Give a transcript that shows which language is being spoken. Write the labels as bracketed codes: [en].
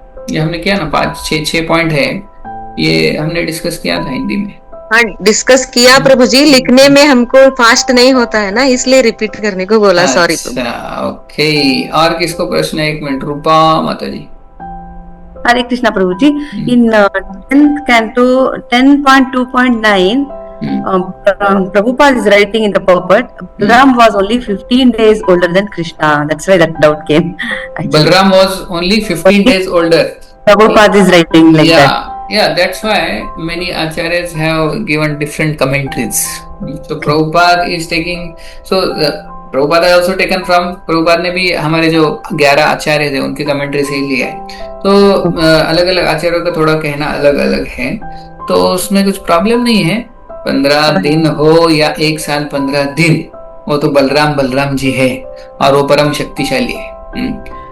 [hi] ये हमने किया ना, 5-6 पॉइंट है, ये हमने डिस्कस किया था हिंदी में। हाँ, डिस्कस किया प्रभु जी। लिखने में हमको फास्ट नहीं होता है ना, इसलिए रिपीट करने को बोला। सॉरी प्रभु। ओके, और किसको प्रश्न है? 1 मिनट, रूपा माता जी। हरे कृष्णा प्रभु जी। [en] In 10th canto 10.2.9 Prabhupada is writing in the purport, Balram was only 15 days older than Krishna. That's why that doubt came. Balram was only 15 days older. Prabhupada is writing like that. Yeah, that's why many acharyas have given different commentaries. So Prabhupada is taking, Prabhupada has also taken from, [hi] Prabhupada ने भी हमारे जो 11 आचार्य थे उनकी commentary से ही लिया है। तो अलग अलग आचार्यों का थोड़ा कहना अलग अलग है, तो उसमें कुछ प्रॉब्लम नहीं है। 15 दिन हो या 1 साल 15 दिन, वो तो बलराम जी है और वो परम शक्तिशाली है।